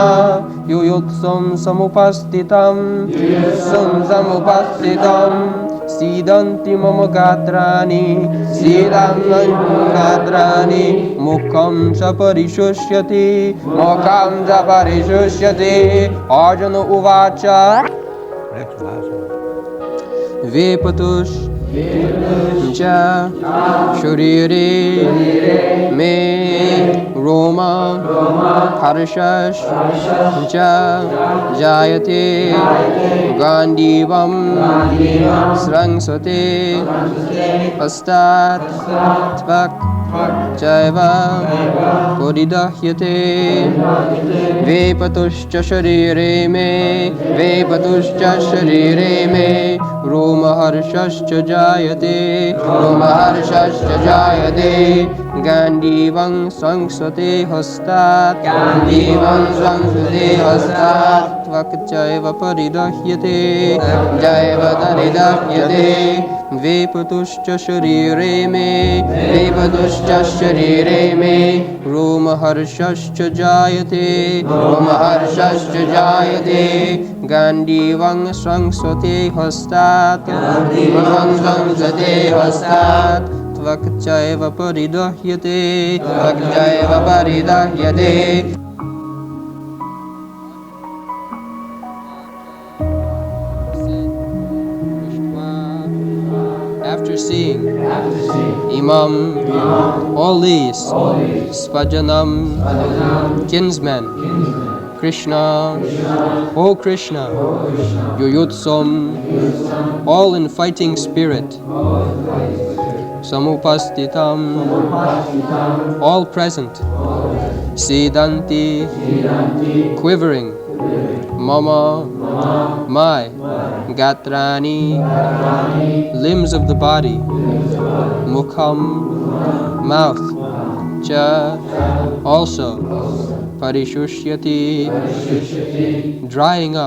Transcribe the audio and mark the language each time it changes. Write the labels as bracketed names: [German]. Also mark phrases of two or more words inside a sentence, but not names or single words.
[Sanskrit] युयुत्सुं समुपस्थितम्। युयुत्सुं समुपस्थितम्. सीदन्ति मम गात्राणि। सीदन्ति मम गात्राणि. मुखं च परिशुष्यति। मुखं च परिशुष्यति. अर्जुन उवाच. वेपथुश् च शरीरे मे रोम हर्षश् च जायते गाण्डीवं स्रंसते हस्तात् त्वक् चैव परिदह्यते वेपथुश्च शरीरे मे वेपथुश्च शरीरे मे रोम हर्षश्च जायते रोम हर्षश्च जायते गाण्डीवं स्रंसते हस्तात् गाण्डीवं स्रंसते हस्तात् त्वक् चैव परिदह्यते चैव परिदह्यते वेपथुश्च शरीरे मे वेपथुश्च शरीरे मे रोम हर्षश्च जायते रोम हर्षश्च जायते गाण्डीवं स्रंसते हस्तात् गाण्डीवं स्रंसते हस्तात् त्वक् चैव परिदह्यते त्वक् चैव परिदह्यते. [English] After seeing imam, all these, sva-janam, kinsmen, Krishna, O Krishna, yuyutsum, all in fighting spirit, samupasthitam, all present, sidanti, quivering, mama, my, gatrani, limbs of the body, mukham, mouth, cha, also, parisusyati, drying up.